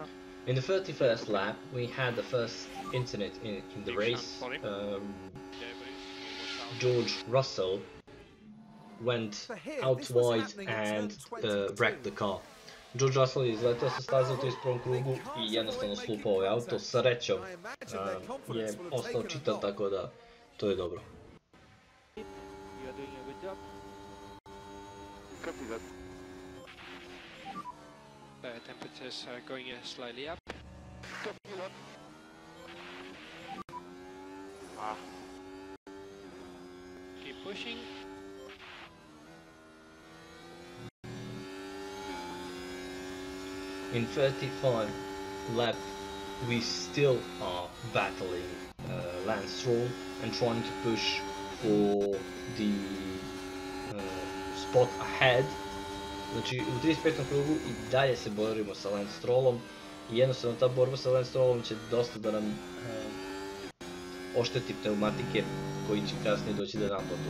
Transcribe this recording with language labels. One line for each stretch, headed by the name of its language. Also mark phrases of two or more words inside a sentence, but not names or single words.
English: In the 31st lap, we had the first incident in the race. Džordža Rasela went out wide and wrecked the car.
Serbian: Džordža Rasela je izletao sa staze u 31. krugu i jednostavno slupao ovaj auto. Srećom je ostao čitav, tako da to je dobro.
English: You are doing a good job. Copy that. Temperatures are going slightly up. Copy that. Keep pushing. In 35 lap, we still are battling Lance Stroll and trying to push for the spot ahead.
Serbian: Znači u 35. krugu i dalje se borimo sa Lance Strollom i jednostavno ta borba sa Lance Strollom će dosta da nam ošteti pneumatike koji će kasnije doći da naplatu.